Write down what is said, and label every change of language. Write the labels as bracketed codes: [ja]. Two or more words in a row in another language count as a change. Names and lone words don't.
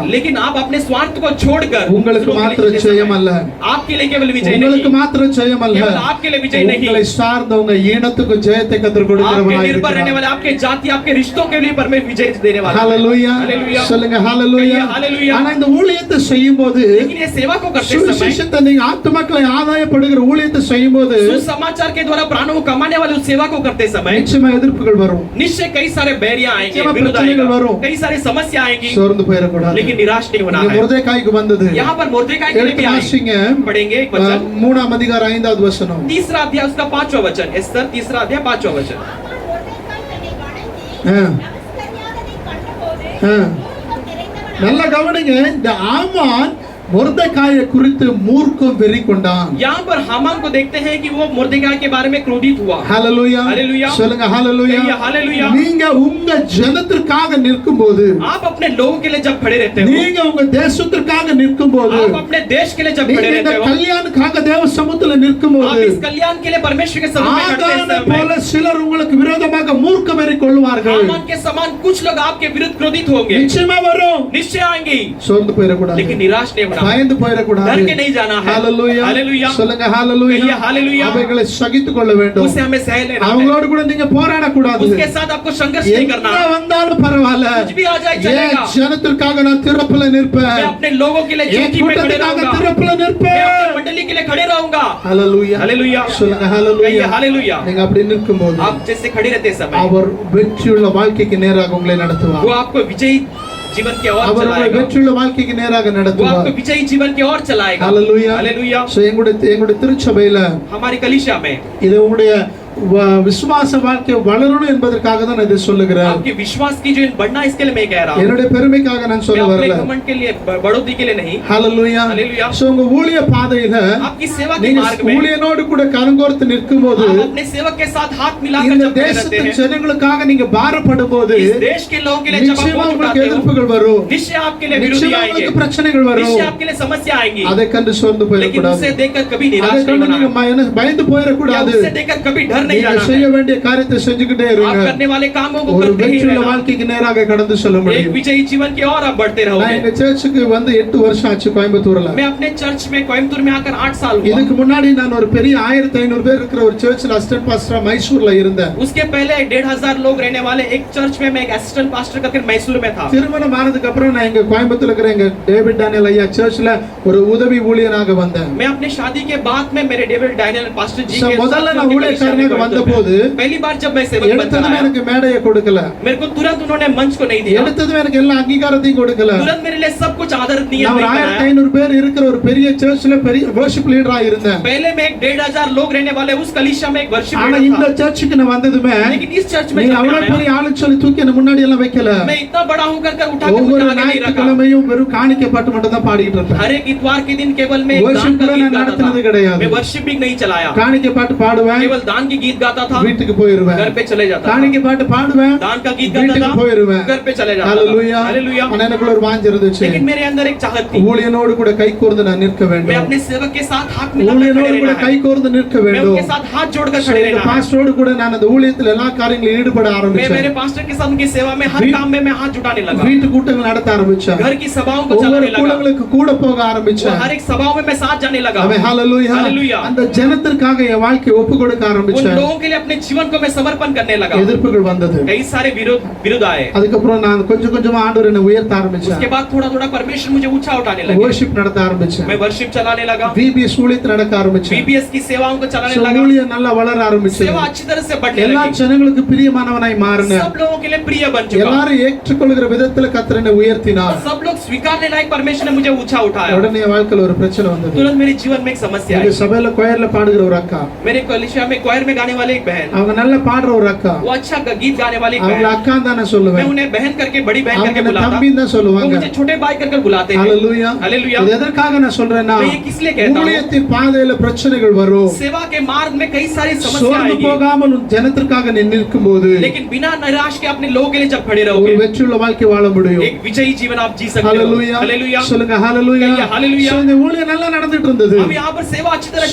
[hi] लेकिन आप अपने स्वार्थ को छोड़कर [ta] உங்களுக்கு [hi] दूसरों के लिए [ta] மாத்திரம் [hi] जीते [ta] ஜெயம் அல்ல, [hi] समय आपके लिए केवल विजय [ta] உங்களுக்கு [hi] नहीं, [ta] மாத்திரம் ஜெயம் அல்ல, [hi] केवल आपके लिए विजय नहीं, [ta] உங்களை சார்ந்தவங்க இனத்துக்கு ஜெயத்தை கற்றுக் [hi] आपके [ta] கொடுக்கிறவராய் [hi] निर्भर रहने [ta] இருக்கிறார். [hi] वाले आपके जाति आपके रिश्तों के लिए परमेश्वर विजय देने वाला है। [ta] ஹalleluya. [hi] हालेलुया। [ta] சொல்லுங்க ஹalleluya. [hi] कहिए हालेलुया। [ta] ஆனா இந்த ஊழியத்தை செய்யும்போது, [hi] लेकिन ये सेवा को करते समय [ta] சுவிசேஷத்தை நீங்க ஆத்துமக்களை ஆதாயப்படுகிற ஊழியத்தை செய்யும்போது [hi] सुसमाचार के द्वारा प्राणों को कमाने वाले उस सेवा को करते समय [ta] நிச்சயமா எதிர்ப்புகள் வரும், [hi] निश्चय कई सारे बैरियां आएंगे, निश्चय विरोध प्रचलित आएगा, वरों। कई सारी समस्या आएंगी, [ta] சோர்ந்து போயிடக்கூடாது. [hi] लेकिन निराश नहीं होना [ta] இங்க [hi] है। [ta] மொர்தெகாய்க்கு வந்தது. [hi] यहाँ पर मुर्देकाई के लिए [ta] எடுத்து [hi] भी आई। [ta] வாசிங்க. [hi] पढ़ेंगे एक वचन, [ta] 3ஆம் அதிகாரம் 5வது வசனம். [hi] तीसरा अध्याय उसका 5वां वचन, एस्तर तीसरा अध्याय 5वां वचन। [ta] ஆமான் மொர்தெகாய் தன்னை வணங்கி ஆ. நமஸ்கரியாததைக் கண்டபோது ஆ. மூர்க்கம் நிறைந்தவனாய் நல்லா கவனிங்க. இந்த ஆமான் மொர்தெகாயை குறித்து மூர்க்கம் வெறி கொண்டான். [hi] यहाँ पर हामान को देखते हैं कि वो मुर्देकाई के बारे में क्रोधित हुआ। [ta] ஹalleluya. [hi] हालेलुया। [ta] சொல்லுங்க ஹalleluya. [hi] कहिए हालेलुया। [ta] நீங்க உங்க ஜனத்திற்காக நிற்கும்போது, [hi] आप अपने लोगों के लिए जब खड़े रहते हो, [ta] நீங்க உங்க தேசத்திற்காக நிற்கும்போது, [hi] आप अपने देश के लिए जब [ta] நீங்க [hi] खड़े [ta] இந்த [hi] रहते हो, [ta] கல்யாணுக்காக தேவ சமூகத்தில் [hi] आप [ta] நிற்கும்போது, [hi] इस कल्याण के लिए परमेश्वर के समुख में खड़े [ta] ஆகானை [hi] रहते [ta] போல [hi] हैं। [ta] சிலர் உங்களுக்கு விரோதமாக மூர்க்க வெறி கொள்வார்கள். [hi] हामान के समान कुछ लोग आपके विरुद्ध क्रोधित होंगे, [ta] நிச்சயமா வரும். [hi] निश्चय आएंगे, [ta] சோர்ந்து போயிடக்கூடாது, [hi] लेकिन निराश नहीं होना, [ta] பயந்து போயிடக்கூடாது. [hi] डर के नहीं जाना है। [ta] ஹalleluya. [hi] हालेलुया। [ta] சொல்லுங்க ஹalleluya. [hi] कहिए हालेलुया। [ta] அவைகளை சகித்துக் கொள்ள வேண்டும். [hi] उसे हमें सह लेना है, [ta] அவங்களோடு கூட நீங்க போராடக்கூடாது. [hi] उसके साथ आपको संघर्ष नहीं करना, [ta] என்ன வந்தாலும் பரவாயில்ல, [hi] कुछ भी आ जाए [ta] என் [hi] चलेगा, [ta] ஜனத்திற்காக நான் திறப்புல [hi] मैं [ta] நிற்பேன், [hi] अपने लोगों के लिए [ta] என் [hi] चौकी में खड़े [ta] கூட்டத்துக்காக [hi] रहूंगा, [ta] திறப்புல [hi] मैं [ta] நிற்பேன். [hi] अपनी मंडली के लिए खड़े रहूंगा। [ta] ஹalleluya. [hi] हालेलुया। [ta] சொல்லுங்க [hi] कहिए [ta] ஹalleluya. [hi] हालेलुया। [ta] நீங்க அப்படி நிற்கும்போது [hi] आप जैसे खड़े रहते समय [ta] அவர் வெற்றியுள்ள வாழ்க்கைக்கு நேராக உங்களை [hi] वो [ta] நடத்துவார். [hi] आपको विजयी जीवन की ओर [ta] அவர் உங்களை [hi] चलाएगा, [ta] வெற்றியுள்ள வாழ்க்கைக்கு நேராக [hi] वो [ta] நடத்துவார். [hi] आपको विजयी जीवन की ओर चलाएगा। [ta] ஹalleluya. [hi] हालेलुया। [ta] So, எங்களுடைய திருச்சபையில [hi] हमारी कलीसिया में [ta] இது உங்களுடைய விசுவாச வாழ்க்கை வளரணும் என்பதற்காக தான் நான் இதை சொல்லுகிறேன். [hi] आपके विश्वास की जो बढ़ना, इसके लिए मैं कह रहा हूँ, [ta] என்னுடைய பெருமைக்காக நான் [hi] मैं [ta] சொல்ல [hi] अपने [ta] வரல. [hi] घमंड के लिए, बढ़ोतरी के लिए नहीं। [ta] ஹalleluya. [hi] हालेलुया। [ta] So, உங்க ஊழிய பாதையில [hi] आपकी सेवा के [ta] நீங்க [hi] मार्ग में [ta] ஊழியனோடு கூட கரங்கோர்த்து நிற்கும்போது, [hi] आप अपने सेवक के साथ हाथ मिलाकर [ta] இந்த [hi] जब खड़े रहते [ta] தேசத்தின் [hi] हैं, [ta] ஜனங்களுக்காக நீங்க பாரப்படும் போது [hi] इस देश के लोगों के लिए जब आप [ta] நிச்சயமா [hi] बोझ [ta] உங்களுக்கு [hi] उठाते हो, [ta] எதிர்ப்புகள் வரும், [hi] निश्चय आपके लिए विरोधी [ta] நிச்சயமா [hi] आएंगे, [ta] உங்களுக்கு பிரச்சனைகள் வரும். [hi] निश्चय आपके लिए समस्या आएंगी, [ta] அதை கண்டு சோர்ந்து [hi] लेकिन [ta] போயிடக்கூடாது. [hi] उसे देखकर कभी [ta] அதை [hi] निराश नहीं [ta] கண்டு [hi] होना, [ta] நீங்க பயந்து [hi] या [ta] போயிடக்கூடாது. [hi] उसे देखकर कभी डर नहीं [ta] நீங்க [hi] जाना [ta] செய்ய [hi] है। [ta] வேண்டிய காரியத்தை செஞ்சுக்கிட்டே [hi] आप [ta] இருங்க [hi] करने वाले कामों को [ta] ஒரு [hi] करते ही [ta] வெற்றியுள்ள [hi] रहना। [ta] வாழ்க்கைக்கு நேராக கடந்து செல்ல [hi] एक [ta] முடியும் [hi] विजयी जीवन की और आप बढ़ते [ta] நான் [hi] रहोगे। [ta] எங்க சர்ச்சுக்கு வந்து 8 வருஷம் ஆச்சு கோயம்புத்தூர்ல [hi] मैं अपने चर्च में कोयम्बतूर में आकर 8 साल हुआ। [ta] இதுக்கு முன்னாடி நான் ஒரு பெரிய 1500 பேர் இருக்கிற ஒரு சர்ச்சில் [en] assistant pastor [ta] மைசூர்ல இருந்தேன் [hi] उसके पहले 1500 लोग रहने वाले एक चर्च में मैं एक [en] assistant pastor [hi] करके मैसूर में था। [ta] திருமணம் ஆனதுக்கு அப்புறம் நான் எங்க கோயம்புத்தூர்ல இருக்கிற எங்க டேவிட் டேனியல் ஐயா சர்ச்ல ஒரு உதவி ஊழியராக வந்தேன் [hi] मैं अपने शादी के बाद में मेरे डेविड डैनियल पास्टर जी So, के [ta] முதல்ல [hi] साथ [ta] நான் [hi] उनके कलीसिया में [ta] ஊழியக்காரனாக வந்தபோது [hi] पहली बार जब मैं सेवक बनकर [ta] எடுத்ததும் [hi] आया, [ta] எனக்கு மேடையை கொடுக்கல [hi] मेरे को तुरंत उन्होंने मंच को नहीं दिया, [ta] எடுத்ததும் எனக்கு எல்லா அங்கீகாரத்தையும் கொடுக்கல [hi] तुरंत मेरे लिए सब कुछ आदर नहीं [ta] நான் ஒரு [hi] बनाया। [ta] 1500 பேர் இருக்கிற ஒரு பெரிய சர்ச்ல பெரிய [en] worship leader [ta] இருந்தேன் [hi] पहले मैं 1500 लोग रहने वाले उस कलीसिया में एक वर्शिप [ta] ஆனா [hi] लीडर [ta] இந்த [hi] था। [ta] சர்ச்சுக்கு நான் வந்ததுமே [hi] लेकिन इस चर्च में [ta] நீங்க [hi] जब मैं [ta] அவ்வளவு [hi] आया, [ta] பெரிய ஆளு சொல்லி தூக்கி என்ன முன்னாடி எல்லாம் வைக்கல [hi] मैं इतना बड़ा हूं कर उठा के मुझे [ta] ஒவ்வொரு [hi] आगे नहीं रखा। [ta] ஞாயிற்றுக்கிழமையும் வெறும் காணிக்கை பாட்டு மட்டும் தான் பாடிட்டு இருப்பேன் [hi] हर एक इतवार के दिन केवल मैं Worship दान का [ta] கூட [hi] गीत [ta] நான் [hi] गाता [ta] நடத்தினது [hi] था। [ta] கிடையாது [hi] मैं वर्शिपिंग नहीं चलाया, [ta] காணிக்கை பாட்டு பாடுவேன் [hi] केवल दान की गीत गाता था, [ta] வீட்டுக்கு போயிருவேன் [hi] घर पे चले जाता था। [ta] காணிக்கை பாட்டு பாடுவேன் [hi] दान का गीत गाता [ta] வீட்டுக்கு [hi] था, [ta] போயிருவேன் [hi] घर पे चले जाता [ta] ஹalleluya [hi] था। हालेलुया। [ta] ஆனா எனக்குள்ள ஒரு வாஞ்சை இருந்துச்சு [hi] लेकिन मेरे अंदर एक चाहत थी, [ta] ஊழியனோடு கூட கை கோர்ந்து நான் நிற்க [hi] मैं [ta] வேண்டும் [hi] अपने सेवक के साथ हाथ मिलाकर खड़े [ta] ஊழியனோடு கூட [hi] रहना [ta] கை [hi] है, [ta] கோர்ந்து நிற்க [hi] मैं [ta] வேண்டும் [hi] उनके साथ हाथ जोड़कर So, खड़े [ta] இந்த [hi] रहना है। [ta] பாஸ்டரோடு கூட நான் அந்த ஊழியத்தில் எல்லா காரியங்களும் ஈடுபட [hi] मैं [ta] ஆரம்பிச்சேன் [hi] मेरे पास्टर के साथ उनकी सेवा में हर वी- काम में मैं हाथ जुटाने लगा, [ta] வீட்டு கூட்டங்கள் நடத்த ஆரம்பிச்சேன் [hi] घर की सभाओं को [ta] ஒவ்வொரு [hi] चलाने लगा, [ta] கூட்டங்களுக்கு கூட போக [hi] वो [ta] ஆரம்பிச்சேன் [hi] हर एक सभाओं में मैं साथ जाने लगा। [ta] ஆமென் ஹalleluya [hi] हालेलुया। [ta] அந்த ஜனத்திற்காக என் வாழ்க்கையை ஒப்பு கொடுக்க [hi] उन [ta] ஆரம்பிச்சேன் [hi] लोगों के लिए अपने जीवन को मैं समर्पण करने लगा। [ta] எதிர்ப்புகள் வந்தது [hi] कई सारे विरोध आए, [ta] அதுக்கப்புறம் நான் கொஞ்சம் கொஞ்சமா ஆண்டவர் என்னை உயர்த்த ஆரம்பிச்சேன் [hi] उसके बाद थोड़ा थोड़ा परमेश्वर मुझे ऊंचा उठाने लगे, [ta] worship நடத்த ஆரம்பிச்சேன் [hi] मैं वर्शिप चलाने लगा, [ta] VBS ஊழியத்தை நடக்க ஆரம்பிச்சேன் [hi] VBS की सेवाओं को चलाने So, लगा, [ta] ஊழியம் நல்லா வளர ஆரம்பிச்சது [hi] सेवा अच्छी तरह से बढ़ने [ta] எல்லா [hi] लगी, [ta] ஜனங்களுக்கு பிரியமானவனாய் மாறினேன் [hi] सब लोगों के लिए प्रिय बन चुका, [ta] எல்லாரும் ஏற்றுக்கொள்கிற விதத்துல கர்த்தர் என்னை உயர்த்தினார் [hi] और सब लोग स्वीकारने लायक परमेश्वर ने मुझे ऊंचा उठाया। [ta] உடனே என் வாழ்க்கையில ஒரு பிரச்சனை வந்தது [hi] तुरंत मेरे जीवन में एक समस्या [ta] எங்க [hi] आई। [ta] சபையில கொயர்ல பாடுகிற ஒரு அக்கா [hi] मेरे कलीसिया में क्वायर में गाने वाले एक बहन, [ta] அவங்க நல்லா பாடுற ஒரு அக்கா [hi] वो अच्छा गीत गाने वाली एक [ta] அவங்கள [hi] बहन, [ta] அக்கா தான் நான் [hi] मैं [ta] சொல்லுவேன் [hi] उन्हें बहन करके बड़ी बहन [ta] அவங்க [hi] करके [ta] என்ன [hi] बुलाता, [ta] தம்பின்னு தான் [hi] वो [ta] சொல்லுவாங்க [hi] मुझे छोटे भाई करके बुलाते हैं। [ta] ஹalleluya [hi] हालेलुया। [ta] இது எதற்காக நான் சொல்றேன்னா [hi] मैं ये किस लिए कहता हूँ? [ta] ஊழியத்தின் பாதையில பிரச்சனைகள் வரும் [hi] सेवा के मार्ग में कई सारी समस्या [ta] சோர்ந்து [hi] आएगी, [ta] போகாமல் உன் ஜனத்திற்காக நீ நிற்கும்போது [hi] लेकिन बिना निराश के अपने लोगों के लिए जब खड़े [ta] ஒரு [hi] रहोगे, [ta] வெற்றியுள்ள வாழ்க்கை வாழ முடியும் [hi] एक विजयी जीवन आप जी सकते हो। [ta] ஹalleluya [hi] हालेलुया। [ta] சொல்லுங்க ஹalleluya [hi] कहिए हालेलुया। [ta] So, இந்த ஊழியம் நல்லா நடந்துட்டு இருந்தது [hi] अब यहाँ पर सेवा अच्छी तरह